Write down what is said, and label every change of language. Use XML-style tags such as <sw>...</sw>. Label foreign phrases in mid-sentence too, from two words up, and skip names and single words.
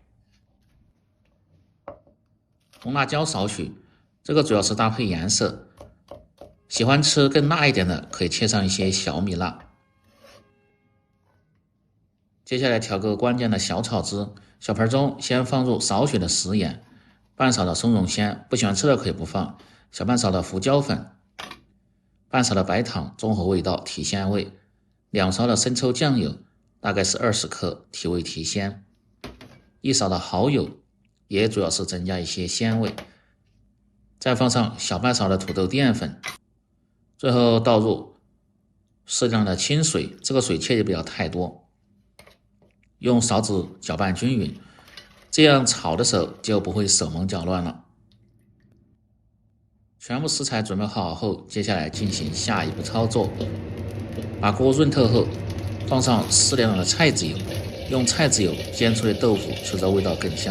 <zh>紅辣椒少許，這個主要是搭配顏色，喜歡吃更辣一點的可以切上一些小米辣。接下來調個關鍵的小炒汁，小盆中先放入少許的食鹽，半勺的松茸鮮，不喜歡吃的可以不放，小半勺的胡椒粉，半勺的白糖中和味道提鮮味，2勺的生抽醬油，大概是20克提味提鮮，1勺的蠔油，也主要是增加一些鮮味，再放上小半勺的土豆澱粉，最後倒入適量的清水，這個水切也不要太多，用勺子攪拌均勻，這樣炒的時候就不會手忙腳亂了。全部食材準備好後，接下來進行下一步操作。把鍋潤透後，放上適量的菜籽油，用菜籽油煎出的豆腐吃着味道更香。</zh>